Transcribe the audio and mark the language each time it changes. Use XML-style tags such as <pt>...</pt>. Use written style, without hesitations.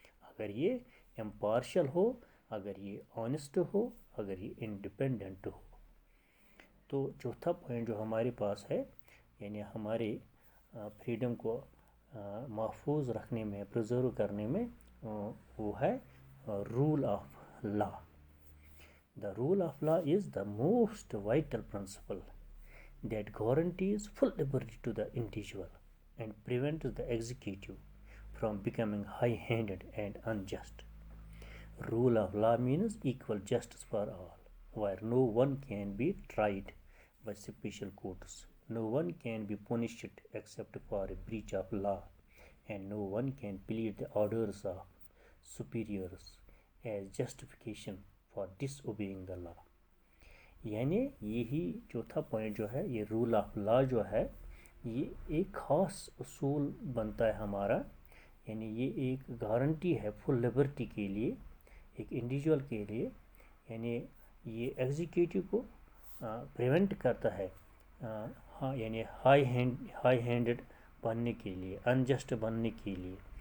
<ur>اگر یہ امپارشل ہو، اگر یہ آنیسٹ ہو، اگر یہ انڈیپینڈنٹ ہو. تو چوتھا پوائنٹ جو ہمارے پاس ہے یعنی ہمارے فریڈم کو محفوظ رکھنے میں، پرزرو کرنے میں، وہ ہے role of law.</ur> <en>The rule of law is the most vital principle that guarantees full liberty to the individual and prevents the executive from becoming high-handed and unjust. Rule of law means equal justice for all, where no one can be tried by special courts, no one can be punished except for a breach of law, and no one can plead the orders of superiors as justification for disobeying the law.</en> <ur>یعنی یہی چوتھا point جو ہے، یہ role of law جو ہے، یہ ایک خاص اصول بنتا ہے ہمارا. یعنی یہ ایک گارنٹی ہے فل لبرٹی کے لیے، ایک انڈیویجول کے لیے. یعنی یہ ایگزیکیٹو کو پریونٹ کرتا ہے یعنی ہائی ہینڈڈ بننے کے لیے، انجسٹ بننے کے لیے.</ur>